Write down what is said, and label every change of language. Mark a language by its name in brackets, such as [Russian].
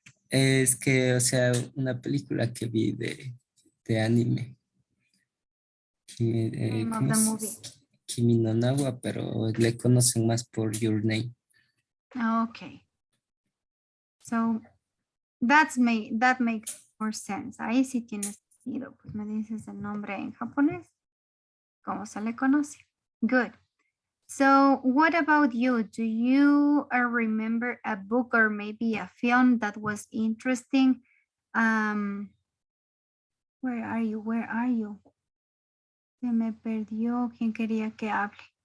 [Spanish] Es que, o sea, una película que vi de anime. [English] Name of the movie. [Spanish] Kimi no Nawa, pero le conocen más por Your Name. [English] Okay. So that makes more sense. [Spanish] Ahí sí tiene sentido. Pues me dices el nombre en japonés. ¿Cómo se le conoce? [English] Good. So what about you? Do you remember a book or maybe a film that was interesting? Where are you? Where are you? [Spanish] Se me perdió. ¿Quién quería que hable?